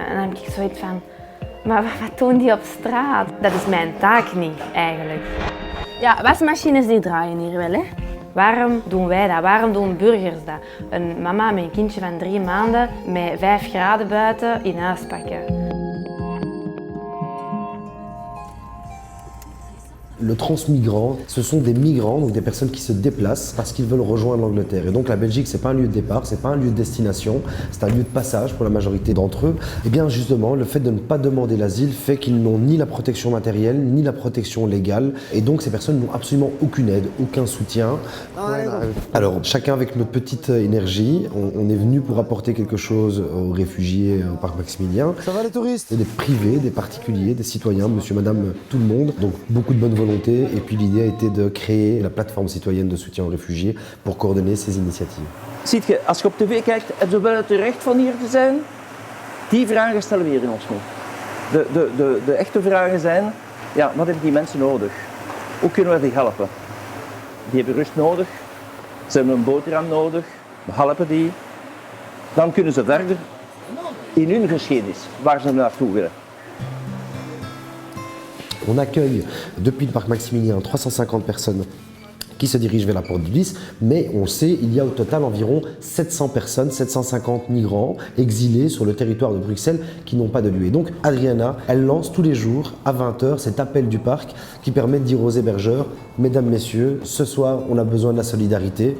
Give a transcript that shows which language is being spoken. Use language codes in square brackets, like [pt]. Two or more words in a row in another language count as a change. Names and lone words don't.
[nl] En dan heb ik zoiets van, maar wat doen die op straat? Dat is mijn taak niet, eigenlijk. Ja, wasmachines die draaien hier wel, hè. Waarom doen wij dat? Waarom doen burgers dat? Een mama met een kindje van 3 maanden met 5 graden buiten in huis pakken. [fr] Le transmigrant, ce sont des migrants, donc des personnes qui se déplacent parce qu'ils veulent rejoindre l'Angleterre. Et donc la Belgique, c'est pas un lieu de départ, c'est pas un lieu de destination, c'est un lieu de passage pour la majorité d'entre eux. Et bien justement, le fait de ne pas demander l'asile fait qu'ils n'ont ni la protection matérielle, ni la protection légale. Et donc ces personnes n'ont absolument aucune aide, aucun soutien. Alors chacun avec notre petite énergie, on est venu pour apporter quelque chose aux réfugiés au parc Maximilien. Ça va les touristes? Des privés, des particuliers, des citoyens, monsieur, madame, tout le monde. Donc beaucoup de bonne volonté. Et puis l'idée a été de créer la plateforme citoyenne de soutien aux réfugiés pour coordonner ces initiatives. [nl] Ziet je, als je op tv kijkt, hebben ze wel het recht van hier te zijn? Die vragen stellen we hier in ons niet. De echte vragen zijn, ja, wat hebben die mensen nodig? Hoe kunnen we die helpen? Die hebben rust nodig, ze hebben een boterham nodig, we helpen die. Dan kunnen ze verder in hun geschiedenis, waar ze naartoe willen. [fr] On accueille depuis le parc Maximilien 350 personnes qui se dirigent vers la porte du Lys, mais on sait qu'il y a au total environ 700 personnes, 750 migrants exilés sur le territoire de Bruxelles qui n'ont pas de lieu. Et donc Adriana, elle lance tous les jours à 20h cet appel du parc qui permet de dire aux hébergeurs, mesdames, messieurs, ce soir on a besoin de la solidarité.